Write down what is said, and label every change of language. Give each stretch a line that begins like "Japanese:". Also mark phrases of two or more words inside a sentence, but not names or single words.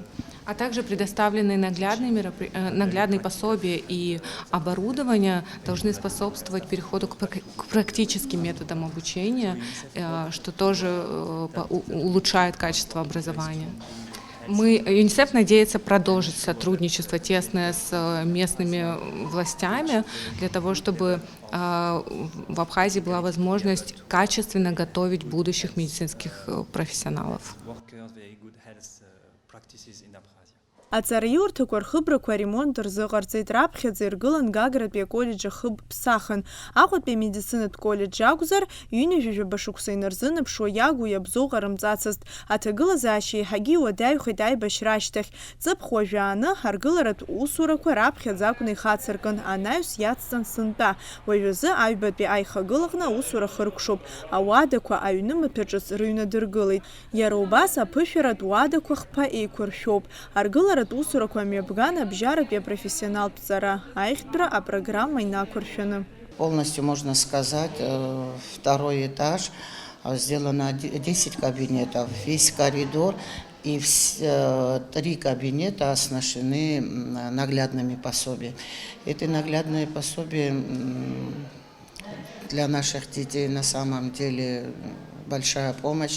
Russian: А также предоставленные наглядные пособия и оборудование должны способствовать переходу к практическим методам обучения, что тоже улучшает качество образования. ЮНИСЕФ надеется продолжить сотрудничество тесное с местными властями для того, чтобы в Абхазии была возможность качественно готовить будущих медицинских профессионалов.
Abkhazian: Аҵара иурҭақәа рхыбрақәа аремонт рзыҟарҵеит, раԥхьаӡа иргылан Гагратәи аколлеџь ахыб ԥсахын. Аҟәатәи амедицинатә коллеџь акәзар, ҩынҩажәижәаба шықәса инарзынаԥшуа иагу иабзоу ҟарымҵацызт. Аҭагылазаашьа еиҳагьы иуадаҩхеит аибашьра ашьҭахь. Ҵыԥх уажәааны ҳаргыларатә усурақәа раԥхьаӡа акәны ихацыркын, анаҩс иацҵан сынтәа. Уажәазы аҩбатәи аихагылагны аусура хыркәшоуп. Ауадақәа аҩнымаҭәа ҿыц рыҩнадыргылеит. Иара убас аԥышәаратә уадақәа хԥа еиқәыршәоуп. Аргыларатә усурақәа мҩаԥган абжьаратәи апрофессионалтәҵара аихтәра апрограмма инақәыршәаны.
Russian: Полностью, можно сказать, второй этаж, сделано 10 кабинетов, весь коридор и 3 кабинета оснащены наглядными пособиями. Эти наглядные пособия для наших детей на самом деле большая помощь.